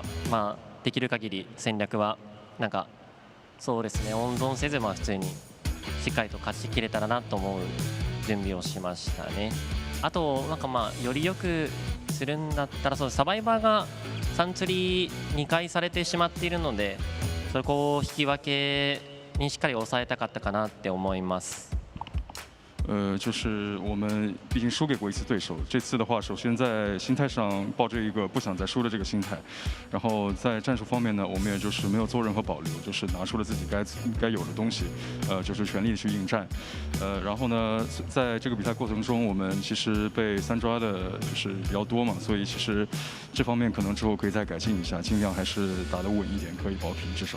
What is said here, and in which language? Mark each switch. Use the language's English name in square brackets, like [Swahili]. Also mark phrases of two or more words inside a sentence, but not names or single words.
[Japanese] できる限り戦略はなんかそうですね、温存せず普通にしっかりと勝ちきれたらなと思う準備をしましたね。あとなんかより良くするんだったらそうサバイバーが3釣り2回されてしまっているので、そこを引き分けにしっかり抑えたかったかなって思います。 [Chinese] 就是我们毕竟输给过一次对手，这次的话，首先在心态上抱着一个不想再输的这个心态，然后在战术方面呢，我们也就是没有做任何保留，就是拿出了自己该有的东西，就是全力去应战，然后呢，在这个比赛过程中，我们其实被3抓的就是比较多嘛，所以其实这方面可能之后可以再改进一下，尽量还是打得稳一点，可以保平至少。